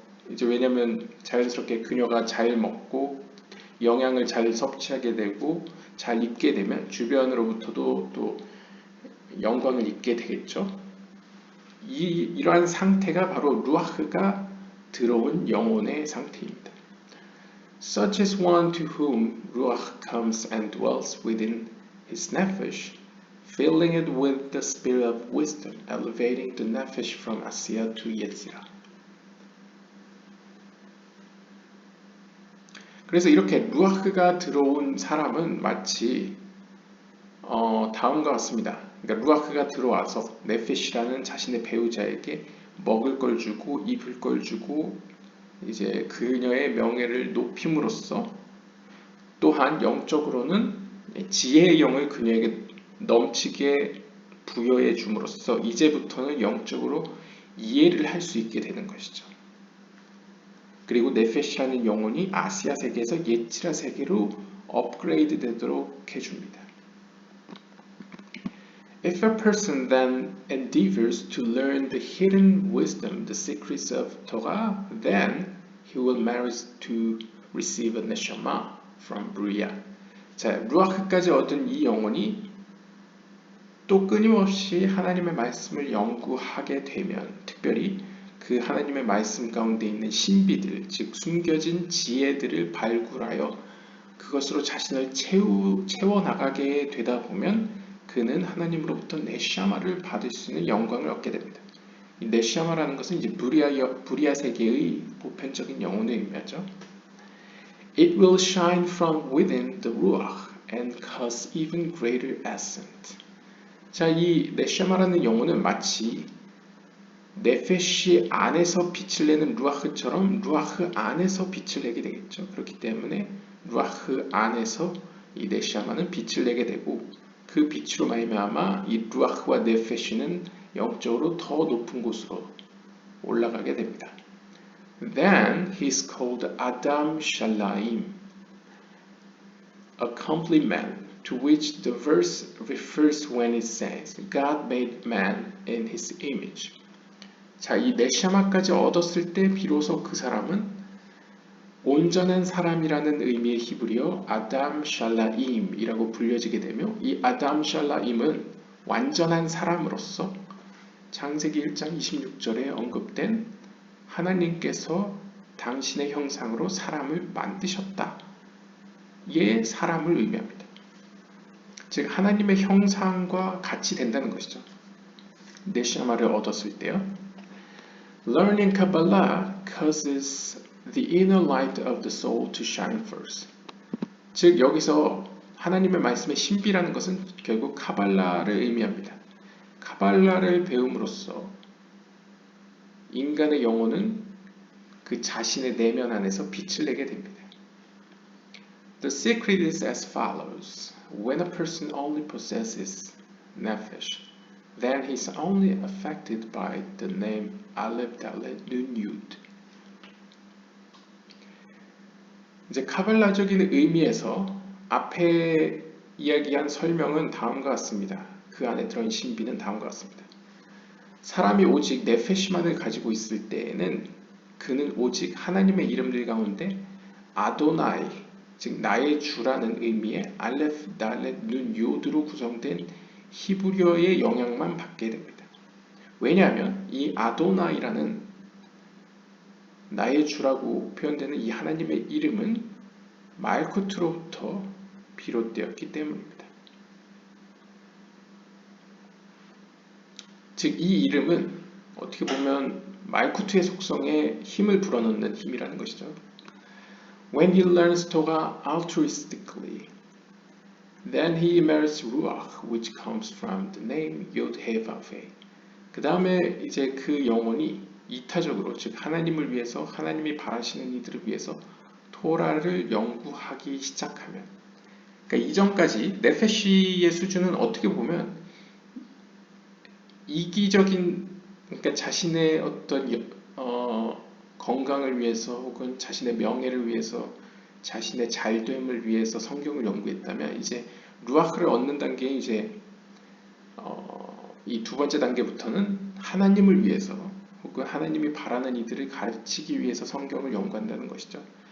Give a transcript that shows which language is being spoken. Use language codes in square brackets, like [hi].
[ko] 이제 왜냐면 자연스럽게 그녀가 잘 먹고 영양을 잘 섭취하게 되고 잘 입게 되면 주변으로부터도 또 영광을 입게 되겠죠. 이러한 상태가 바로 루아흐가 들어온 영혼의 상태입니다. [en] Such is one to whom ruach comes and dwells within his nefesh, filling it with the spirit of wisdom, elevating the nefesh from asiya to yetzirah. [ko] 그래서 이렇게 루아흐가 들어온 사람은 마치 다음과 같습니다. 그러니까 루아흐가 들어와서 네페시라는 자신의 배우자에게 먹을 걸 주고 입을 걸 주고 이제 그녀의 명예를 높임으로써 또한 영적으로는 지혜의 영을 그녀에게 넘치게 부여해 줌으로써 이제부터는 영적으로 이해를 할 수 있게 되는 것이죠. 그리고 네페시라는 영혼이 아시아 세계에서 예치라 세계로 업그레이드 되도록 해줍니다. [en] If a person then endeavors to learn the hidden wisdom, the secrets of Torah, then he will merit to receive a neshama from Bria. [ko] 자, 루아흐까지 얻은 이 영혼이 또 끊임없이 하나님의 말씀을 연구하게 되면, 특별히 그 하나님의 말씀 가운데 있는 신비들, 즉 숨겨진 지혜들을 발굴하여 그것으로 자신을 채워나가게 되다 보면 그는 하나님으로부터 네샤마를 받을 수 있는 영광을 얻게 됩니다. 이 네샤마라는 것은 이제 부리아 세계의 보편적인 영혼을 의미하죠. [en] It will shine from within the ruach and cause even greater ascent. [ko] 자, 이 네샤마라는 영혼은 마치 네페시 안에서 빛을 내는 루아흐처럼 루아흐 안에서 빛을 내게 되겠죠. 그렇기 때문에 루아흐 안에서 이 네샤마는 빛을 내게 되고 그 빛으로 말미암아 이 루아흐와 네페시는 영적으로 더 높은 곳으로 올라가게 됩니다. [en] Then he is called Adam Shalayim, a complement to which the verse refers when it says God made man in his image. [ko] 자, 이 네샤마까지 얻었을 때 비로소 그 사람은 온전한 사람이라는 의미의 히브리어 아담 샬라임이라고 불려지게 되며 이 아담 샬라임은 완전한 사람으로서 창세기 1장 26절에 언급된 하나님께서 당신의 형상으로 사람을 만드셨다. 의 사람을 의미합니다. 즉 하나님의 형상과 같이 된다는 것이죠. 네샤마를 얻었을 때요. [en] Learning Kabbalah causes the inner light of the soul to shine first. [ko] 즉 여기서 하나님의 말씀의 신비라는 것은 결국 카발라를 의미합니다. 카발라를 배움으로써 인간의 영혼은 그 자신의 내면 안에서 빛을 내게 됩니다. [en] The secret is as follows. When a person only possesses nefesh, then he is only affected by the name Aleph Dalet Nun Yud. [ko] 이제 카발라적인 의미에서 앞에 이야기한 설명은 다음과 같습니다. 그 안에 들어있는 신비는 다음과 같습니다. 사람이 오직 네페시만을 가지고 있을 때에는 그는 오직 하나님의 이름들 가운데 아도나이, 즉 나의 주라는 의미의 알레프, 달렛, 눈, 요드로 구성된 히브리어의 영향만 받게 됩니다. 왜냐하면 이 아도나이라는 나의 주라고 표현되는 이 하나님의 이름은 말쿠트로부터 비롯되었기 때문입니다. 즉 이 이름은 어떻게 보면 말쿠트의 속성에 힘을 불어넣는 힘이라는 것이죠. [en] When he learns Torah altruistically, then he merits ruach, which comes from the name Yod-He-Vav-He. [ko] 그 다음에 이제 그 영혼이 이타적으로, 즉 하나님을 위해서, 하나님이 바라시는 이들을 위해서 토라를 연구하기 시작하면, 그러니까 이전까지 네페시의 수준은 어떻게 보면 이기적인, 그러니까 자신의 어떤 건강을 위해서 혹은 자신의 명예를 위해서, 자신의 잘됨을 위해서 성경을 연구했다면, 이제 루아흐를 얻는 단계에 이제 이 두 번째 단계부터는 하나님을 위해서 혹은 하나님이 바라는 이들을 가르치기 위해서 성경을 연구한다는 것이죠.